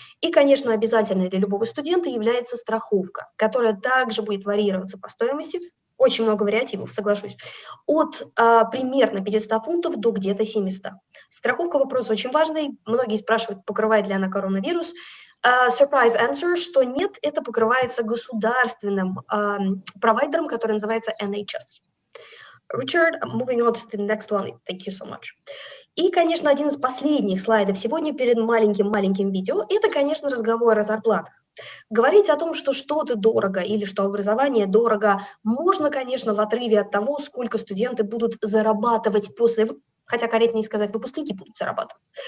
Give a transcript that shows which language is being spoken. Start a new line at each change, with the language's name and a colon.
Russian: И, конечно, обязательной для любого студента является страховка, которая также будет варьироваться по стоимости, очень много вариативов, соглашусь, от примерно 500 фунтов до где-то 700. Страховка вопрос очень важный, многие спрашивают, покрывает ли она коронавирус.
English: Surprise answer,
Russian: что нет, это покрывается государственным провайдером, который называется NHS.
English: Richard, moving on to the next one. Thank you so much.
Russian: И, конечно, один из последних слайдов сегодня перед маленьким видео, это, конечно, разговор о зарплатах. Говорить о том, что что-то дорого или что образование дорого, можно, конечно, в отрыве от того, сколько студенты будут зарабатывать после, хотя корректнее сказать, выпускники будут зарабатывать.